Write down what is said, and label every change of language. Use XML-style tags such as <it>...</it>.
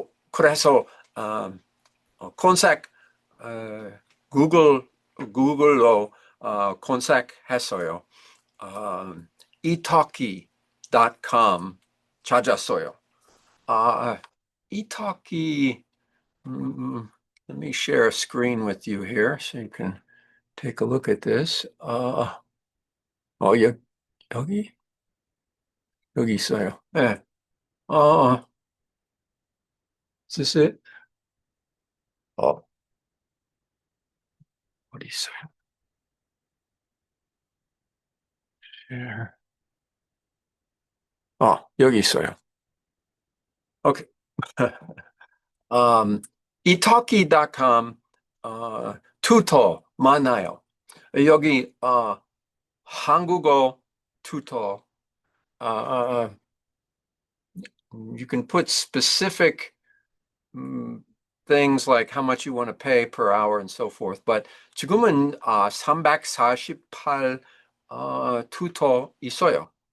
<ko>그래서 검색 구글로 검색했어요. 이talki.com 찾았어요. 이talki.</ko> <en>Let me share a screen with you here so you can take a look at this.</en> <ko>여기 여기 있어요. 네.</ko> <en>Is this it?</en> <ko>어디 있어요?</ko> <en>Share.</en> <ko>여기 있어요. 오케이. 이talki.com tutor 많아요. 여기 한국어 tutor.</ko> <en>You can put specific things like how much you want to pay per hour and so forth.</en> <ko>But 지금은 348 tutor 있어요.</ko>